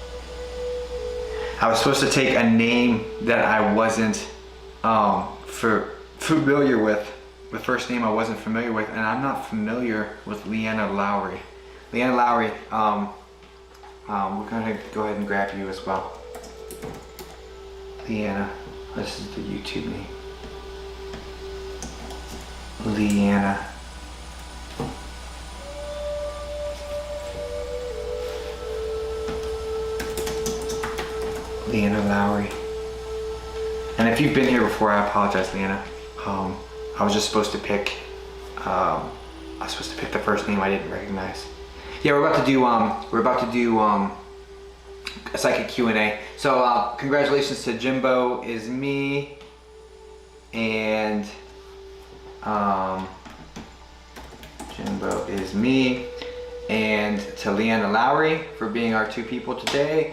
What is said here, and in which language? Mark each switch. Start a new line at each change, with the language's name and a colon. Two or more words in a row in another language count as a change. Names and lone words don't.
English: I was supposed to take a name that I wasn't familiar with. The first name I wasn't familiar with, and I'm not familiar with Leanna Lowry. Leanna Lowry, we're gonna go ahead and grab you as well. Leanna, this is the YouTube name. Leanna. Leanna Lowry. And if you've been here before, I apologize, Leanna. I was just supposed to pick, the first name I didn't recognize. Yeah, we're about to do a psychic Q&A. So congratulations to Jimbo is me, and Jimbo is me, and to Leanna Lowry for being our 2 people today.